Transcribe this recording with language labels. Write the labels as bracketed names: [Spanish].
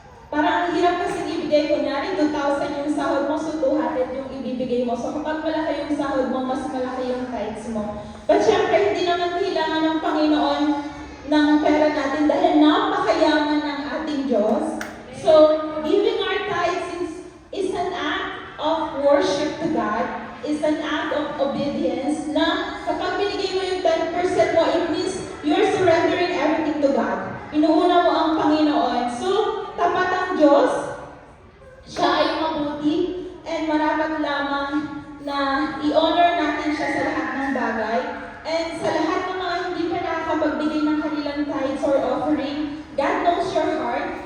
[Filipino] Parang ang hirap kasi ibigay, kunyari 2,000 yung sahod mo, so 200 yung ibibigay mo. So kapag malaki yung sahod mo, mas malaki yung tithes mo. But syempre, hindi naman kailangan ng Panginoon ng pera natin dahil napakayaman ng ating Diyos. [English] So, giving our tithes is an act of worship to God, is an act of obedience [Filipino] na kapag binigay mo yung 10% mo, [English] it means you're surrendering everything to God. [Filipino] Inuuna mo ang Panginoon. So, tapat ang Diyos, siya ay mabuti, and marapat lamang na i-honor natin siya sa lahat ng bagay. And sa lahat ng mga hindi pa nakakapagbigay ng kanilang tithes or offering, [English] God knows your heart.